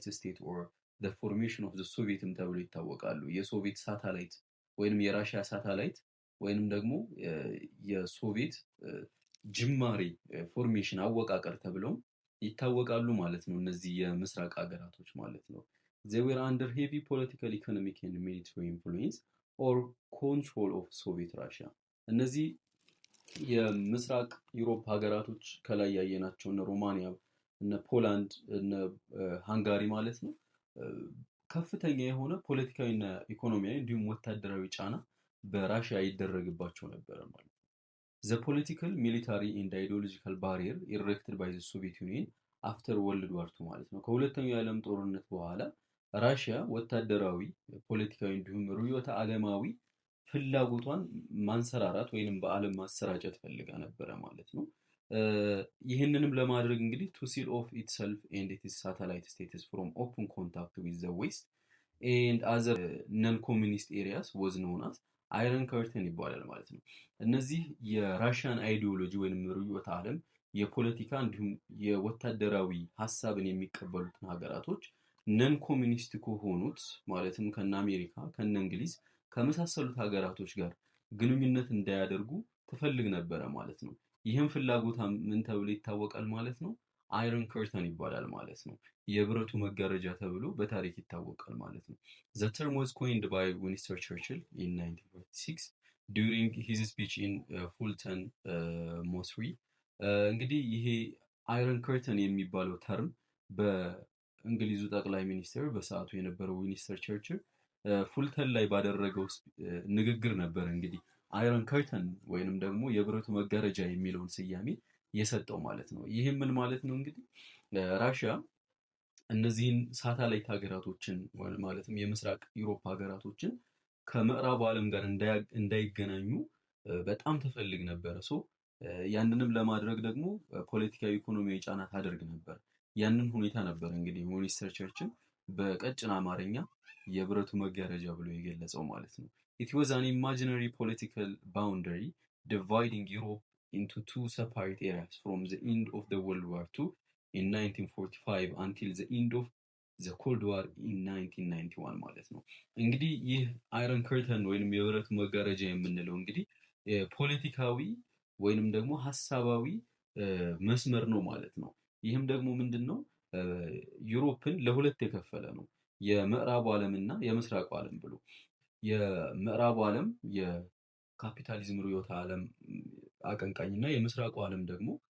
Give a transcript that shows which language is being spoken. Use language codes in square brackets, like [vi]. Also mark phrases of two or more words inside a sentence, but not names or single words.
[en] state or the formation of the Soviet [am] ተብለው ይታወቃሉ። የሶቪየት ሳተላይት ወይንም የራሽያ ሳተላይት ወይንም ደግሞ የሶቪየት ጅማሬ ፎርሜሽን አወቃቀር ተብለው ይታወቃሉ ማለት ነው። እነዚህ የምስራቅ ሀገራቶች ማለት ነው። [en] they were under heavy political, economic and military influence or control of Soviet [am] Russia። እነዚህ የምስራቅ ዩሮፕ ሀገራቶች ከላይ ያየናቸው እነ ሮማኒያ፣ እነ ፖላንድ፣ እነ ሃንጋሪ ማለት ነው ከፍተኛ የሆነ ፖለቲካዊና ኢኮኖሚያዊ እንዲሁም ወታደራዊ ጫና በራሽያ ይደረግባቸው ነበረ ማለት ነው። [en] The political, military and ideological barrier erected by the Soviet Union after World War II [am] ማለት ነው። ከሁለተኛው የዓለም ጦርነት በኋላ ራሽያ ወታደራዊ፣ ፖለቲካዊ እንዲሁም ርዕዮተ ዓለማዊ ፍላጎቷን ማንሰራራት ወይንም በዓለም ማሰራጨት ፈልጋ ነበረ ማለት ነው። ይህንንም ለማድረግ እንግዲህ [en] to seal off itself and its satellite states from open contact with the West and other non-communist areas was known as Iron Curtain [am] ይባላል ማለት ነው። እነዚህ የራሽያን አይዲዮሎጂ ወይንም ርዕዮተ ዓለም የፖለቲካ እንዲሁም የወታደራዊ ሀሳብን የሚቀበሉትን ሀገራቶች [en] non-communist [am] ከሆኑት ማለትም ከነ አሜሪካ ከነ እንግሊዝ ከመሳሰሉት ሀገራቶች ጋር ግንኙነት እንዳያደርጉ ትፈልግ ነበረ ማለት ነው። ይህም ፍላጎታ ምን ተብሎ ይታወቃል ማለት ነው? [en] Iron Curtain [am] ይባላል ማለት ነው። የብረቱ መጋረጃ ተብሎ በታሪክ ይታወቃል ማለት ነው። [en] The term was coined by Winston Churchill in 1946 during his speech in Fulton, Missouri. [am] እንግዲህ ይሄ [en] Iron Curtain [am] የሚባለው ተርም በእንግሊዙ ጠቅላይ ሚኒስትር በሰዓቱ የነበረው ዊንስተን ቸርችል ፉልተን ላይ ባደረገው ንግግር ነበር እንግዲህ [en] Iron Curtain [am] ወይንም ደግሞ የብረቱ መጋረጃ የሚለውን ስያሜ የሰጠው ማለት ነው። ይህም ምን ማለት ነው እንግዲህ ራሽያ እነዚህን ሳተላይት ሀገራቶችን ማለትም የምስራቅ ዩሮፕ ሀገራቶችን ከምዕራቡ ዓለም ጋር እንዳይገናኙ በጣም ትፈልግ ነበረ። ያንንም ለማድረግ ደግሞ ፖለቲካዊ፣ ኢኮኖሚያዊ ጫና ታደርግ ነበር። ያንን ሁኔታ ነበር እንግዲህ ዊንስተን ቸርችል በቀጭን አማርኛ የብረቱ መጋረጃ ብሎ የገለጸው ማለት ነው። [en] It was an imaginary political boundary dividing Europe into two separate areas from the end of the World War II in 1945 until the end of the Cold War in 1991 [am] ማለት ነው። እንግዲህ ይህ አይረን ከርተን ወይንም የብረት መጋረጃ የምንለው እንግዲህ ፖለቲካዊ ወይንም ደግሞ ሀሳባዊ መስመር ነው ማለት ነው። ይህም ደግሞ ምንድነው ዩሮፕን ለሁለት የከፈለ ነው። የምዕራቡ ዓለም እና የምስራቁ ዓለም ብሎ የምዕራቡ ዓለም የካፒታሊዝም ርዕዮተ ዓለም አቀንቃኝ እና የምስራቁ ዓለም ደግሞ